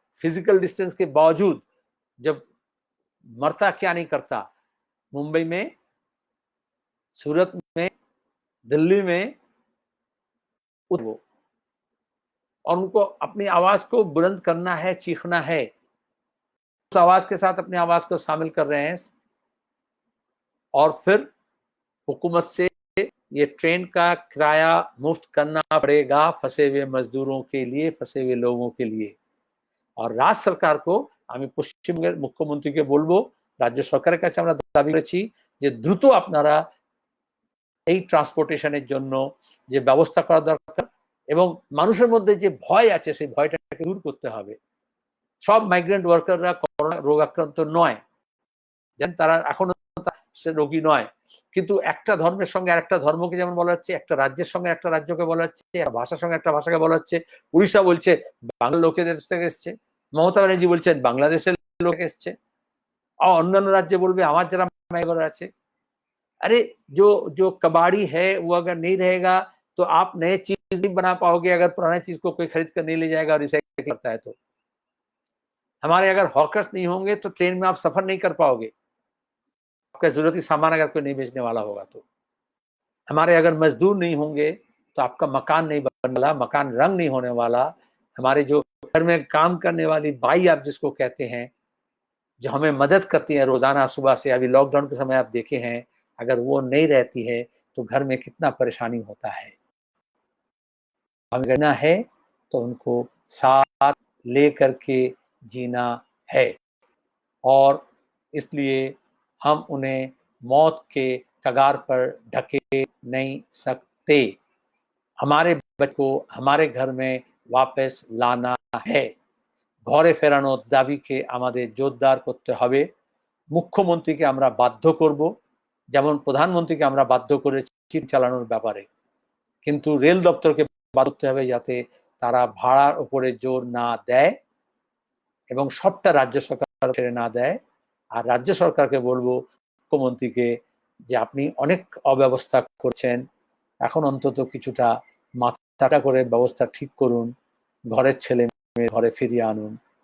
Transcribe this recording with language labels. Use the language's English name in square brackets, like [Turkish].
[Hindi] Physical distance के बावजूद जब मरता क्या नहीं करता, मुंबई में, सूरत में, दिल्ली में, वो, और उनको अपनी आवाज को बुलंद करना है, चीखना है, उस आवाज के साथ अपनी आवाज को शामिल कर रहे हैं। और फिर हुकूमत से ये ट्रेन का किराया मुफ्त करना पड़ेगा फंसे हुए मजदूरों के लिए, फंसे हुए लोगों के लिए। और राज्य सरकार को [Bangla] আমি পশ্চিমবঙ্গের মুখ্যমন্ত্রীকে বলবো, রাজ্য সরকারের কাছে আমরা দাবি করেছি যে দ্রুত আপনারা এই ট্রান্সপোর্টেশনের জন্য যে ব্যবস্থা করা দরকার, এবং মানুষের মধ্যে যে ভয় আছে সেই ভয়টাকে দূর করতে হবে। সব মাইগ্রেন্ট ওয়ার্কাররা করোনা রোগ আক্রান্ত নয়, তারা এখনো সে রোগী নয়, কিন্তু একটা ধর্মের সঙ্গে আরেকটা ধর্মকে যেমন বলা হচ্ছে, একটা রাজ্যের সঙ্গে একটা রাজ্যকে বলা হচ্ছে, একটা ভাষার সঙ্গে একটা ভাষাকে বলা হচ্ছে। উড়িষ্যা বলছে বাংলা লোকেদের থেকে এসছে, মমতা ব্যানার্জি বলছেন বাংলাদেশের লোক এসছে, অন্যান্য রাজ্যে বলবে আমার যারা মাইগ্রেন্ট আছে। [Hindi] अरे जो जो कबाड़ी है वो अगर नहीं रहेगा तो आप नए चीज नहीं बना पाओगे, अगर पुराने चीज को कोई खरीद कर नहीं ले जाएगा और रिसाइकिल करता है तो। हमारे अगर हॉकर्स नहीं होंगे तो ट्रेन में आप सफर नहीं कर पाओगे, आपका जरूरती सामान अगर कोई नहीं बेचने वाला होगा तो। हमारे अगर मजदूर नहीं होंगे तो आपका मकान नहीं बनने वाला, मकान रंग नहीं होने वाला। हमारे जो घर में काम करने वाली बाई आप जिसको कहते हैं, जो हमें मदद करती है रोजाना सुबह से, अभी लॉकडाउन के समय आप देखे हैं, अगर वो नहीं रहती है तो घर में कितना परेशानी होता है। हमें करना है तो उनको साथ लेकर के जीना है, और इसलिए हम उन्हें मौत के कगार पर ढके नहीं सकते। हमारे बच्चों को हमारे घर में वापस लाना है, [Bangla] ঘরে ফেরানোর দাবিকে আমাদের জোরদার করতে হবে। মুখ্যমন্ত্রীকে আমরা বাধ্য করব, যেমন প্রধানমন্ত্রীকে আমরা বাধ্য করেছি চালানোর ব্যাপারে, কিন্তু রেল দপ্তরকে বাধ্য করতে হবে যাতে তারা ভাড়ার উপরে জোর না দেয় এবং সবটা রাজ্য সরকার ছেড়ে না দেয়। আর রাজ্য সরকারকে বলবো, মুখ্যমন্ত্রীকে, যে আপনি অনেক অব্যবস্থা করছেন, এখন অন্তত কিছুটা মাথা করে ব্যবস্থা ঠিক করুন, ঘরের ছেলে মেয়ে ঘরে ফিরিয়ে আনুন।